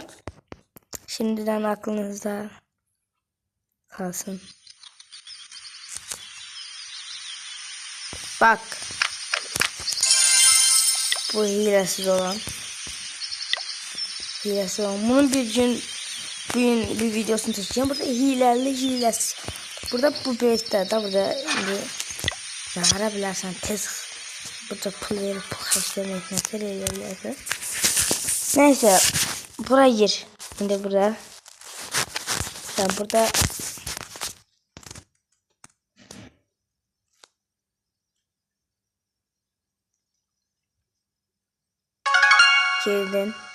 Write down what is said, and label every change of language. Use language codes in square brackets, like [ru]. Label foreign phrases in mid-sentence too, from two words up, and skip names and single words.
[tr] Şimdiden aklınızda kalsın. Bak. Bu hilesiz olan. Hilesiz olan. Bunun bir gün bir videosunu çekeceğim. Burada hilesiz. [az] Burada bu beytlerde burada yara bilərsən tez. Burada pul verip pul xərcləmək nəsə eləyirlər. [tr] Neyse, buraya gir. Şimdi burada. Sen burada. Girdin.